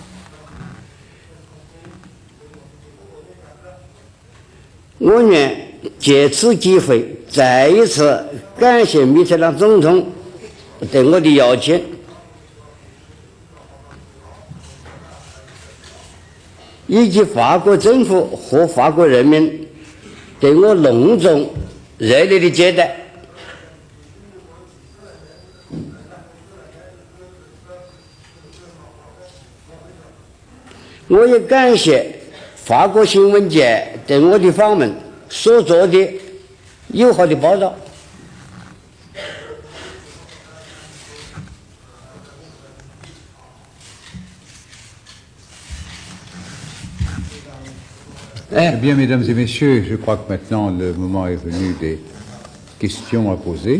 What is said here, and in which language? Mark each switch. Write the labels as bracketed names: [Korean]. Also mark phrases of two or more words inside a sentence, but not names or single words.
[Chinese] 我愿借此机会再一次感谢密特朗总统对我的邀请，以及法国政府和法国人民对我隆重热烈的接待。我也感谢法国新闻界对我的访问所做的友好的报道。 [French] Eh bien, mesdames et messieurs, je crois que maintenant le moment est venu des questions à poser.